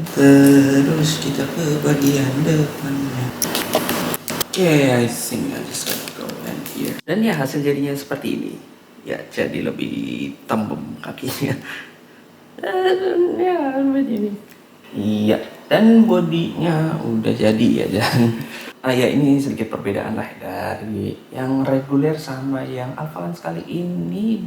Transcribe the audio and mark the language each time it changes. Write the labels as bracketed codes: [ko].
[id] Terus kita ke bagian depannya. [en] I think I just gotta go in here. [id] Dan ya hasil jadinya seperti ini. Ya jadi lebih tembem kakinya. Dan ya begini. Iya, dan bodinya udah jadi ya, dan ya ini sedikit perbedaan lah dari yang reguler sama yang Alpha Lens kali ini.